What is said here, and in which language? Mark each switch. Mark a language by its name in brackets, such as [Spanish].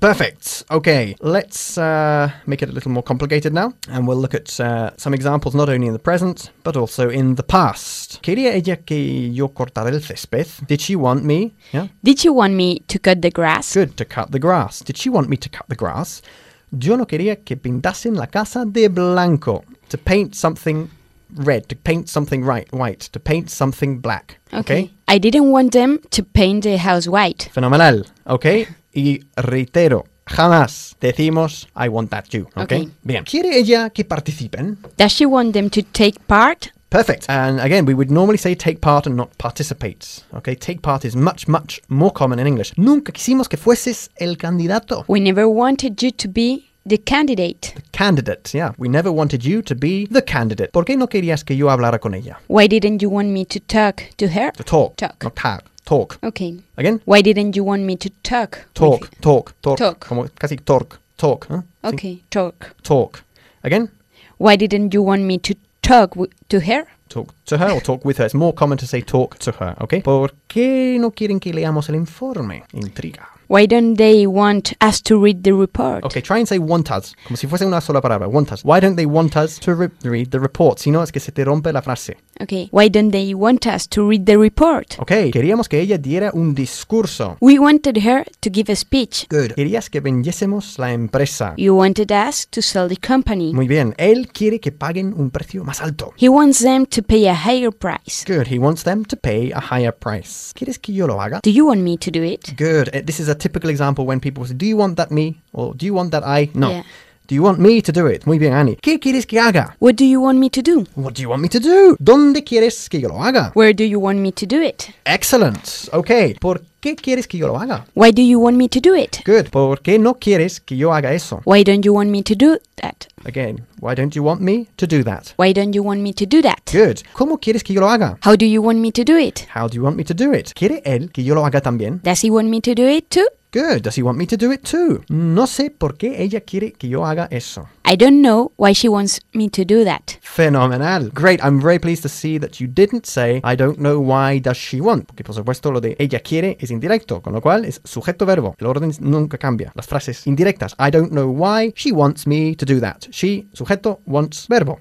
[English] Perfect. Okay, let's make it a little more complicated now. And we'll look at some examples, not only in the present, but also in the past. [Spanish] ¿Quería ella que yo cortara el césped? [English] Did she want me? Yeah. Did she want me to cut the grass? Good, to cut the grass. Did she want me to cut the grass? [Spanish] Yo no quería que pintasen la casa de blanco. [English] To paint something red, to paint something white, to paint something black. Okay. I didn't want them to paint the house white. [Spanish] Fenomenal. Okay. Y reitero, jamás decimos, [English] I want that you. [Spanish] Okay. Bien. ¿Quiere ella que participen? [English] Does she want them to take part? Perfect. And again, we would normally say take part and not participate. Okay, take part is much, much more common in English. [Spanish] Nunca quisimos que fueses el candidato. [English] We never wanted you to be the candidate. The candidate, yeah. We never wanted you to be the candidate. [Spanish] ¿Por qué no querías que yo hablara con ella? [English] Why didn't you want me to talk to her? To talk. Talk. Not talk. Talk. Okay. Again? Why didn't you want me to talk? Talk. Talk. Talk. Talk. [Spanish] Como casi talk. Talk. [English] Okay. Talk. Talk. Again? Why didn't you want me to talk to her? Talk to her or talk with her. It's more common to say talk to her, okay? [Spanish] ¿Por qué no quieren que leamos el informe? Intriga. [English] Why don't they want us to read the report? Okay, try and say want us, [Spanish] como si fuese una sola palabra, [English] want us. Why don't they want us to read the report? [Spanish] Si no, es que se te rompe la frase. [English] Okay, why don't they want us to read the report? [Spanish] Okay, queríamos que ella diera un discurso. [English] We wanted her to give a speech. [Spanish] Good. Querías que vendiésemos la empresa. [English] You wanted us to sell the company. [Spanish] Muy bien, él quiere que paguen un precio más alto. [English] He wants them to pay a higher price. Good, he wants them to pay a higher price. [Spanish] ¿Quieres que yo lo haga? [English] Do you want me to do it? Good, this is a typical example when people say, do you want that me? Or do you want that I? No. Yeah. Do you want me to do it? [Spanish] Muy bien, Annie. ¿Qué quieres que haga? [English] What do you want me to do? What do you want me to do? [Spanish] ¿Dónde quieres que yo lo haga? [English] Where do you want me to do it? Excellent. Okay. [Spanish] ¿Por qué quieres que yo lo haga? [English] Why do you want me to do it? Good. [Spanish] ¿Por qué no quieres que yo haga eso? [English] Why don't you want me to do that? Again. Why don't you want me to do that? Why don't you want me to do that? [Spanish] Good. ¿Cómo quieres que yo lo haga? [English] How do you want me to do it? How do you want me to do it? [Spanish] ¿Quiere él que yo lo haga también? [English] Does he want me to do it too? Good. Does he want me to do it too? [Spanish] No sé por qué ella quiere que yo haga eso. [English] I don't know why she wants me to do that. Phenomenal. Great. I'm very pleased to see that you didn't say, I don't know why does she want. [Spanish] Porque, por supuesto, lo de ella quiere es indirecto, con lo cual es sujeto-verbo. El orden nunca cambia. Las frases indirectas. [English] I don't know why she wants me to do that. [Spanish] She, sujeto, wants, verbo.